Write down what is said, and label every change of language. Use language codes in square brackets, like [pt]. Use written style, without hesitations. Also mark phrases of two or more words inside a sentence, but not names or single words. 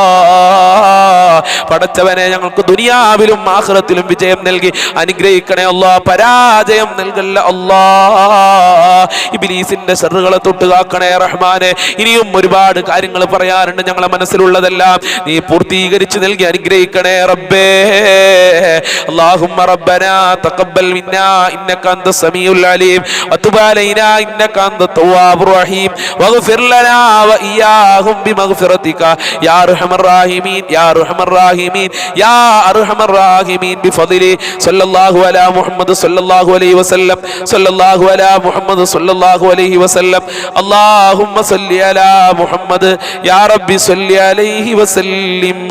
[ml] പടച്ചവനെ ഞങ്ങൾക്ക് ദുനിയാവിലും ആഖിറത്തിലും വിജയം നൽകി അനുഗ്രഹിക്കണേ അല്ലാഹ്. പരാജയം നൽകല്ല അല്ലാഹ്. ഇബ്ലീസിന്റെ ശർറുകളെ തൊട്ട് കാക്കണേ റഹ്മാനെ. ഇനിയും ഒരുപാട് കാര്യങ്ങൾ പറയാറുണ്ട്. ഞങ്ങളെ മനസ്സിലുള്ളതെല്ലാം നീ പൂർത്തീകരിച്ച് നൽകി അനുഗ്രഹിക്കണേ റബ്ബേ. [ar] اللهم ربنا تقبل منا إنك أنت السميع العليم وتب علينا إنك أنت التواب الرحيم واغفر لنا وإياهم بمغفرتك يا أرحم الراحمين يا أرحم الراحمين يا أرحم الراحمين بفضله صلى الله على محمد صلى الله عليه وسلم صلى الله على محمد صلى الله عليه وسلم اللهم صل على محمد يا ربي صل عليه وسلم.